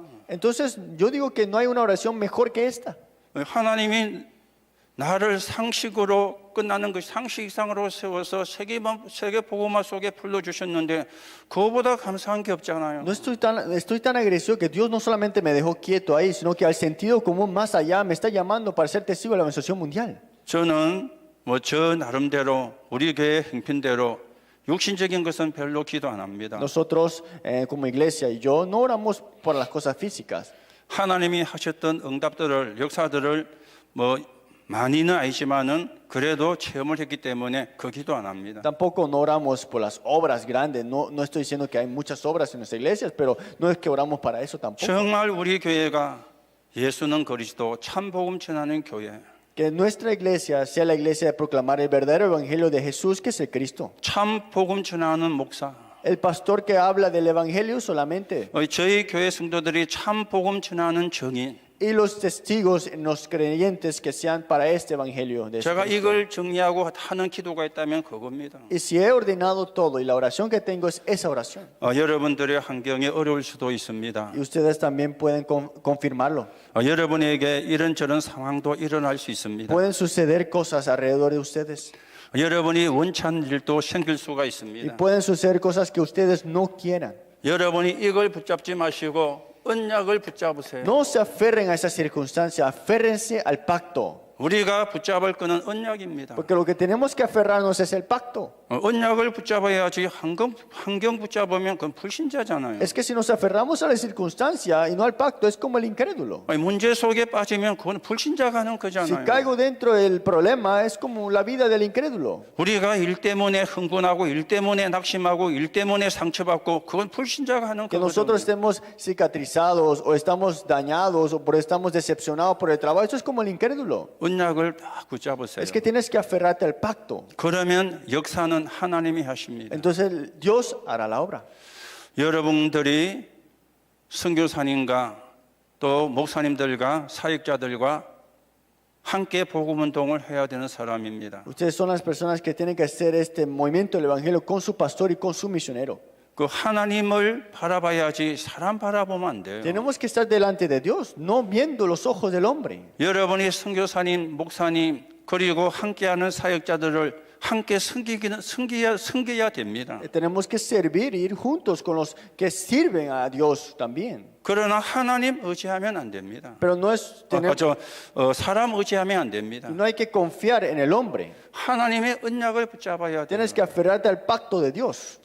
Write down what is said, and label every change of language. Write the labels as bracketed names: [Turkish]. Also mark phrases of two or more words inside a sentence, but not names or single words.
[Spanish] Entonces yo digo que no hay una oración mejor que esta. [Korean] 하나님이 나를 상식으로 끝나는 것, 상식 이상으로 세워서 세계 복음화 속에 불러주셨는데 그거보다 감사한 게 없잖아요. [Spanish] No estoy tan agresivo que Dios no solamente me dejó quieto ahí, sino que al sentido común más allá me está llamando para ser testigo de la evangelización mundial. [Korean] 저는 저 나름대로 우리 교회 행편대로 육신적인 것은 별로 기도 안 합니다. [Spanish] Nosotros como iglesia y yo no oramos por las cosas físicas. [Korean] 하나님이 하셨던 응답들을 역사들을 많이는 아니지만은 그래도 체험을 했기 때문에 그 기도 안 합니다. [Spanish] Tampoco no oramos por las obras grandes. No estoy diciendo que hay muchas obras en nuestras iglesias, pero no es que oramos para eso tampoco. [Korean] 정말 우리 교회가 예수는 그리스도 참 복음 전하는 교회, [Spanish] Que nuestra iglesia sea la iglesia de proclamar el verdadero evangelio de Jesús, que es el Cristo. [Korean] 참 복음 전하는 목사, [Spanish] El pastor que habla del evangelio solamente. [Korean] 저희 교회 성도들이 참 복음 전하는 정인. [Spanish] Y los testigos, los creyentes que sean para este evangelio de [Korean] 제가 [Spanish] Jesucristo. [Korean] 이걸 정리하고 하는 기도가 있다면 그겁니다. [Spanish] Y si he ordenado todo y la oración que tengo es esa oración. [Korean] 여러분들의 환경이 어려울 수도 있습니다. [Spanish] Y ustedes también pueden confirmarlo. [Korean] 여러분에게 이런저런 상황도 일어날 수 있습니다. [Spanish] Pueden suceder cosas alrededor de ustedes. [Korean] 여러분이 원치 않는 일도 생길 수가 [Spanish] Y [Korean] 있습니다. [Spanish] pueden suceder cosas que ustedes no quieran. [Korean] 여러분이 이걸 붙잡지 마시고 언약을 붙잡으세요. [Spanish] No se aferren a esa circunstancia, aférrense al pacto. [Korean] 우리가 붙잡을 것은 언약입니다. [Spanish] Porque lo que tenemos que aferrarnos es el pacto. [Korean] 언약을 붙잡아야지 환경 붙잡으면 그건 불신자잖아요. [Spanish] Es que si nos aferramos a la circunstancia y no al pacto, es como el incrédulo. [Korean] 문제 속에 빠지면 그건 불신자가 하는 [Spanish] Si [Korean] 거잖아요. [Spanish] caigo dentro del problema, es como la vida del incrédulo. [Korean] 우리가 일 때문에 흥분하고 일 때문에 낙심하고 일 때문에 상처받고 그건 불신자가 하는 [Spanish] Que [Korean] 거거든요. [Spanish] nosotros estemos cicatrizados o estamos dañados o estamos decepcionados por el trabajo, eso es como el incrédulo. [Korean] 언약을 딱 붙잡으세요. [Spanish] Es que tienes que aferrarte al pacto. [Korean] 그러면 역사는 하나님이 하십니다. [Spanish] Entonces Dios hará la obra. [Korean] 여러분들이 선교사님과 또 목사님들과 사역자들과 함께 복음 운동을 해야 되는 사람입니다. [Spanish] Ustedes son las personas que tienen que hacer este movimiento del evangelio con su pastor y con su misionero. [Korean] 그 하나님을 바라봐야지 사람 바라보면 안 돼요. [Spanish] Tenemos que estar delante de Dios, no viendo los ojos del hombre. [Korean] 여러분이 선교사님, 목사님 그리고 함께하는 사역자들을 함께 섬겨야 됩니다. [Spanish] Tenemos que servir, ir juntos con los que sirven a Dios también. [Korean] 그러나 하나님 의지하면 안 됩니다. [Spanish] Pero no es tener, [Korean] 사람 의지하면 안 됩니다. [Spanish] no hay que confiar en el hombre. [Korean] 하나님의 언약을 붙잡아야 돼요. [Spanish] Tienes que aferrarte al pacto de Dios.